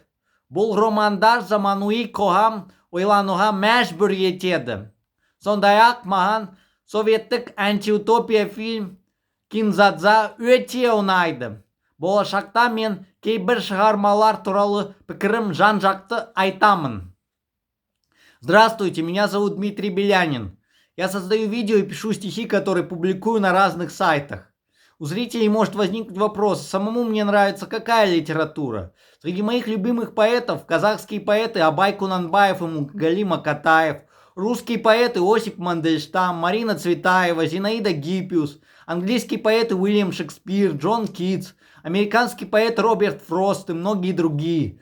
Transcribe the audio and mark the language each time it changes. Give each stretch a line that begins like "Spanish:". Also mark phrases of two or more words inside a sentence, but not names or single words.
Kazakh: Бұл романдар заманауи қоғам ойлануға мәжбүр етеді. Сондай-ақ маған советтік антиутопия фильм «Кинзадза» өте ұнайды. Болашақта мен кейбір шығармалар туралы пікірім жан-жақты айтамын.
Russian: Здравствуйте, меня зовут Дмитрий Белянин. Я создаю видео и пишу стихи, которые публикую на разных сайтах. У зрителей может возникнуть вопрос, самому мне нравится какая литература. Среди моих любимых поэтов казахские поэты Абай Кунанбаев и Мұқағали Мақатаев, русские поэты Осип Мандельштам, Марина Цветаева, Зинаида Гиппиус, английские поэты Уильям Шекспир, Джон Китс, американский поэт Роберт Фрост и многие другие.